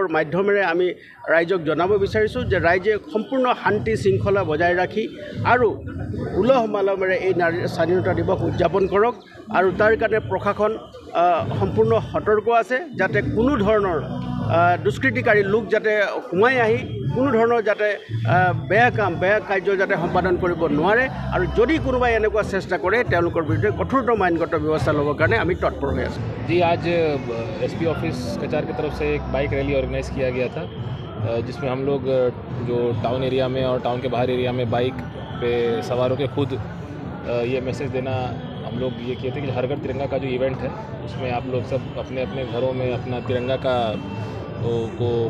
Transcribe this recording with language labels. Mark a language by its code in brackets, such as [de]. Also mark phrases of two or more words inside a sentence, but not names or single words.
[as] মাধ্যমেৰে আমি ৰাইজক জনাব বিচাৰিছোঁ যে ৰাইজে সম্পূৰ্ণ শান্তি শৃংখলা বজাই ৰাখি আৰু উলহ মালহেৰে এই স্বাধীনতা দিৱস উদযাপন কৰক আৰু তাৰ কাৰণে প্ৰশাসন সম্পূৰ্ণ সতৰ্ক আছে যাতে কোনো ধৰণৰ দুষ্কৃতিকাৰী লোক যাতে সোমাই আহি কোনো ধৰণৰ যাতে বেয়া কাৰ্য যাতে সম্পাদন কৰিব নোৱাৰে আৰু যদি কোনোবাই এনেকুৱা চেষ্টা কৰে তেওঁলোকৰ বিৰুদ্ধে কঠোৰতম আইনগত ব্যৱস্থা ল'বৰ কাৰণে আমি তৎপৰ হৈ আছোঁ [hi] जी आज SP ऑफिस कचार की तरफ से एक [en] bike rally organize [hi] किया गया था जिसमें हम लोग जो [en] town area [hi] में और टाउन के बाहर एरिया में बाइक पे सवार होकर खुद ये मैसेज देना हम लोग ये किए थे कि हर घर तिरंगा का जो इवेंट है उसमें आप लोग सब अपने अपने घरों में अपना तिरंगा का को